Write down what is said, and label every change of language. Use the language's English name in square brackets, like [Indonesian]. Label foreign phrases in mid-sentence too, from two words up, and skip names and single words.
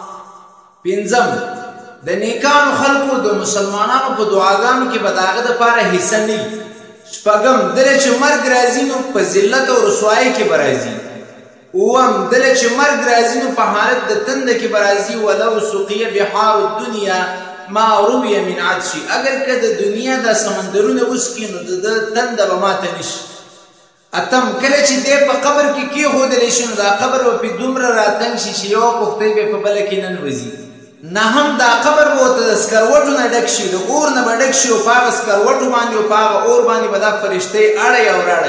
[Pashto] پنځم د نیکانو خلکو د مسلمانانو په دعاګانو کې به د هغه دپاره حصه نه وي. شپږم دله چې مرګ راځي نو په ذلت او رسوایۍ کې به راځي. اووم دله چې مرګ راځي نو په حالت د تنده کې به راځي. [Arabic] ولو سقیه بحار الدنیا ما رویه من عطشي، [Pashto] اگر که د دنیا دا سمندرونه وڅکي نو د تنده به ماته نشي. اتم کله چې دی په قبر کې کېښودلی شي نو دا قبر به پې دومره راتنګ شي چې یوه پوښتۍ به په بله کې ننوځي. نهم دا قبر به ورته د سکروټو نه ډک شي، د اور نه به ډک شي او په هغه سکروټو باندې او په هغه اور باندې به دا فرښتې اړی او راړی.